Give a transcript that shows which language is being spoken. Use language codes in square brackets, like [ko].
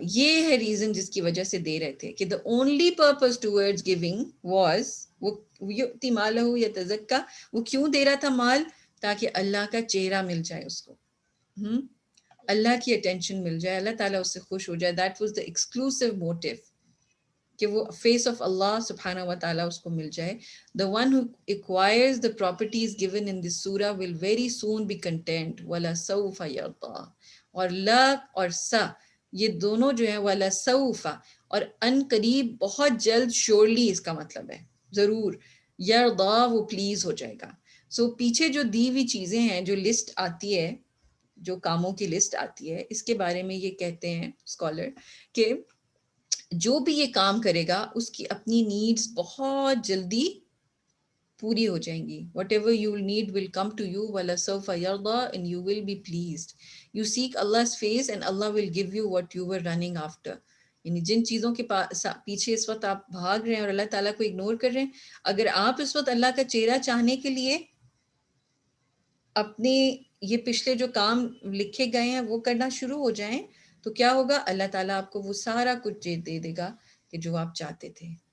[ur] یہ ہے ریزن جس کی وجہ سے دے رہے تھے کہ [en] the only purpose towards giving was [ar] یؤتی مالہ یتزکا، [ur] وہ کیوں دے رہا تھا مال، تاکہ اللہ کا چہرہ مل جائے اس کو، اللہ کی اٹینشن مل جائے، اللہ تعالیٰ اس سے خوش ہو جائے. [en] that was the exclusive motive, [ur] کہ وہ فیس آف اللہ سبحانہ و تعالیٰ اس کو مل جائے. [en] The one who acquires the properties given in this surah will very soon be content. [ar] وَلَسَوْفَ يَرْضَى، [ur] اور لا اور سا یہ دونوں جو ہیں، وَلَسَوْفَ اور ان قریب، بہت جلد، شورلی اس کا مطلب ہے ضرور، یرضا وہ پلیز ہو جائے گا. سو پیچھے جو دی ہوئی چیزیں ہیں، جو لسٹ آتی ہے، جو کاموں کی لسٹ آتی ہے، اس کے بارے میں یہ کہتے ہیں اسکالر کہ جو بھی یہ کام کرے گا اس کی اپنی نیڈز بہت جلدی پوری ہو جائیں گی. [en] Whatever you will need will come to you. [ar] وَلَسَوْفَ يَرْضَى [en] and you will be pleased. You seek Allah's face and Allah will give you what you were running after. [ur] یعنی جن چیزوں کے پیچھے اس وقت آپ بھاگ رہے ہیں اور اللہ تعالیٰ کو اگنور کر رہے ہیں، اگر آپ اس وقت اللہ کا چہرہ چاہنے کے لیے اپنے یہ پچھلے جو کام لکھے گئے ہیں وہ کرنا شروع ہو جائیں، تو کیا ہوگا، اللہ تعالیٰ آپ کو وہ سارا کچھ دے دے گا کہ جو آپ چاہتے تھے.